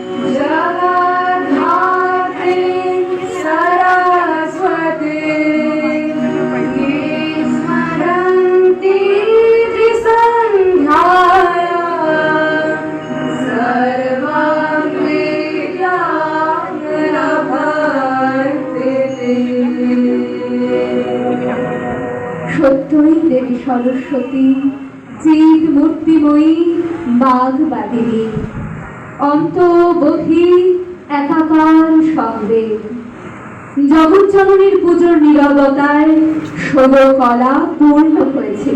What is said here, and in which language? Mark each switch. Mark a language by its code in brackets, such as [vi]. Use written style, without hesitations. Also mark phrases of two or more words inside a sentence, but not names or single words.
[sa] जगद्धात्रीं सरस्वतीं ये स्मरन्ति त्रिसन्ध्यायां सर्वं विद्यां लभन्ते। [bn] সত্যই দেবী সরস্বতী চিৎ মূর্তিময়ী বাগবাদিনী অন্তবধি একাকার সঙ্গে জগজ্জননীর পুজোর নীরবতায় ষোলো কলা পূর্ণ হয়েছিল।